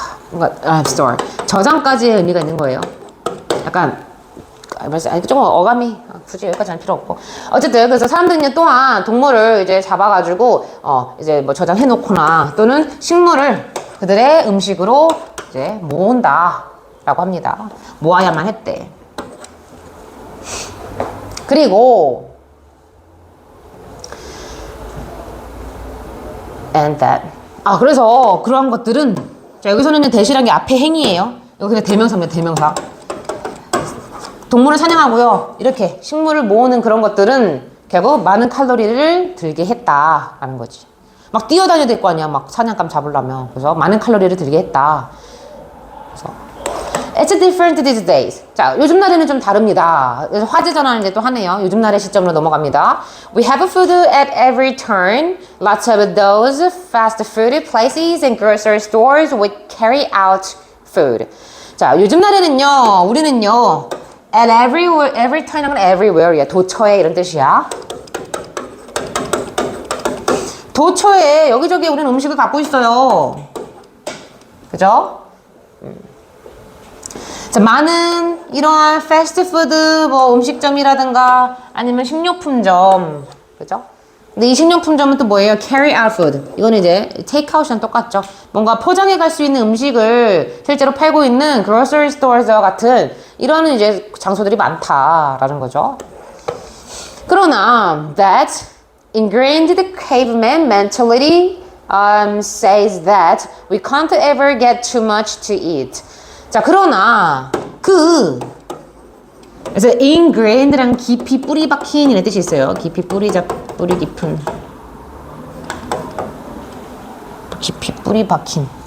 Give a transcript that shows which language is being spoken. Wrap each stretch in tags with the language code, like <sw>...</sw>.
<ko>뭔가 store 저장까지의 의미가 있는 거예요. 약간 조금 어감이 굳이 여기까지 할 필요 없고, 어쨌든 그래서 사람들은요 또한 동물을 이제 잡아가지고 이제 뭐 저장해 놓거나 또는 식물을 그들의 음식으로 이제 모은다라고 합니다. 모아야만 했대. 그리고</ko> <en>and that.</en> <ko>그래서 그러한 것들은, 자, 여기서는 대시란 게 앞에 행위예요. 여기 그냥 대명사입니다. 대명사. 동물을 사냥하고요, 이렇게 식물을 모으는 그런 것들은 결국 많은 칼로리를 들게 했다라는 거지. 막 뛰어다녀야 될 거 아니야, 막 사냥감 잡으려면. 그래서 많은 칼로리를 들게 했다. 그래서</ko> <en>It's different these days.</en> <ko>자, 요즘 날에는 좀 다릅니다. 그래서 화제 전환을 이제 또 하네요. 요즘 날의 시점으로 넘어갑니다.</ko> <en>We have food at every turn. Lots of those fast food places and grocery stores would carry out food.</en> <ko>자, 요즘 날에는요, 우리는요,</ko> <en>at every time</en> <ko>은</ko> <en>everywhere</en> <ko>야. 도처에 이런 뜻이야. 도처에 여기저기 우리는 음식을 갖고 있어요. 그죠? 자, 많은 이러한 패스트푸드 뭐 음식점이라든가 아니면 식료품점, 그죠? 근데 이 식료품점은 또 뭐예요?</ko> <en>carry out food.</en> <ko>이거는 이제 테이크아웃이랑 똑같죠. 뭔가 포장해 갈 수 있는 음식을 실제로 팔고 있는 grocery stores와 같은 이런 이제 장소들이 많다라는 거죠. 그러나</ko> <en>that ingrained caveman mentality says that we can't ever get too much to eat.</en> <ko>자, 그러나 그래서 ingrained랑 깊이 뿌리 박힌 이런 뜻이 있어요. 깊이 뿌리 깊은, 깊이 뿌리 박힌.</ko>